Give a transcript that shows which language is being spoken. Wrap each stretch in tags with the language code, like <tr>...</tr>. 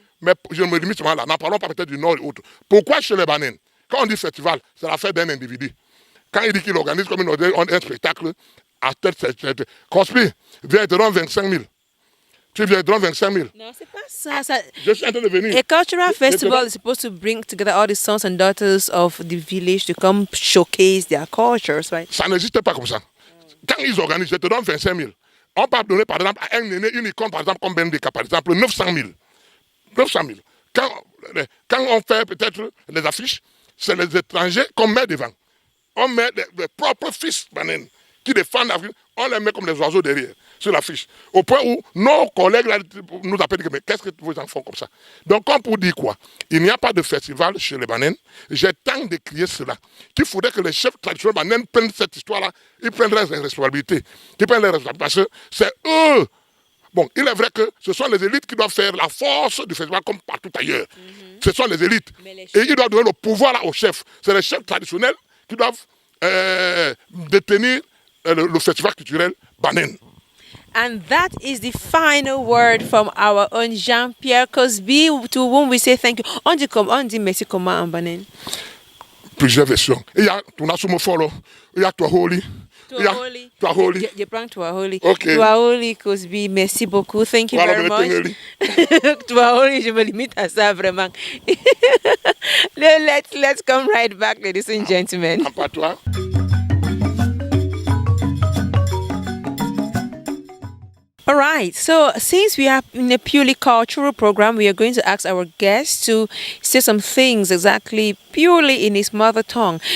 <fr>Mais je me limite seulement là, n'en parlons pas peut-être du nord et autres. Pourquoi chez les Banènes, quand on dit festival, c'est l'affaire d'un individu. Quand il dit qu'il organise comme un spectacle, à tête, Cosby, viens, il te donne 25 000. Tu viens, il te donne 25 000. Non, c'est pas ça. Je suis en train de venir.</fr> <en>A cultural festival is supposed to bring together all the sons and daughters of the village to come showcase their cultures, right?</en> <fr>Ça n'existe pas comme ça. Quand ils organisent, je te donne 25 000. On peut donner par exemple à un aîné une icône, par exemple, comme Bendeka, par exemple, 900 000. 900 000. Quand on fait peut-être les affiches, c'est les étrangers qu'on met devant. On met les propres fils banènes qui défendent l'Afrique, on les met comme les oiseaux derrière, sur l'affiche. Au point où nos collègues là, nous appellent, mais qu'est-ce que vos enfants font comme ça? Donc, comme pour dire quoi? Il n'y a pas de festival chez les banènes. J'ai tant de crier cela, qu'il faudrait que les chefs traditionnels banènes prennent cette histoire-là, ils prennent leurs responsabilités. Ils prennent leurs responsabilités, parce que c'est eux. Bon, il est vrai que ce sont les élites qui doivent faire la force du festival comme partout ailleurs. Ce sont les élites. Et ils doivent donner le pouvoir là aux chefs. C'est les chefs traditionnels qui doivent détenir le festival culturel banène.</fr> <en>And that is the final word from our own Jean-Pierre Cosby, to whom we say thank you.</en> <fr>On dit merci comment en banène? Plusieurs versions. Il y a Tunasumo Folo, il y a Touaholi. Touaholi. Je prends Touaholi.</fr> <en>Okay. Touaholi Cosby,</en> <fr>merci beaucoup.</fr> <en>Thank you very much.</en> <fr>Touaholi, je me limite à ça vraiment.</fr> <en>Let's come right back, ladies and gentlemen.</en> <fr>Pas toi.</fr> <en>All right, so since we are in a purely cultural program, we are going to ask our guests to say some things exactly purely in his mother tongue.</en>